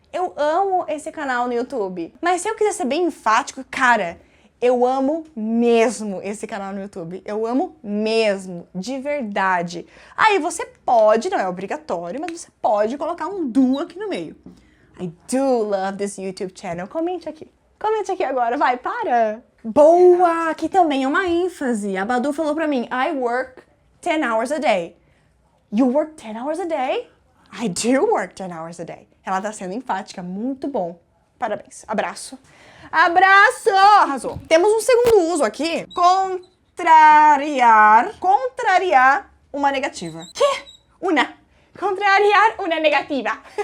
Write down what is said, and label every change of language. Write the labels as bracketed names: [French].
[Portuguese] Eu amo esse canal no YouTube. Mas se eu quiser ser bem enfático, cara, eu amo mesmo esse canal no YouTube. Eu amo mesmo, de verdade. Aí você pode, não é obrigatório, mas você pode colocar um do aqui no meio. [English] I do love this YouTube channel. [Portuguese] Comente aqui. Comente aqui agora, vai, para. Boa! Aqui também é uma ênfase. A Badu falou pra mim, [English] I work 10 hours a day. You work 10 hours a day? I do work 10 hours a day. [Portuguese] Ela tá sendo enfática, muito bom. Parabéns. Abraço. Abraço! Arrasou. Temos um segundo uso aqui. Contrariar. Contrariar uma negativa. Que? Contrariar uma negativa.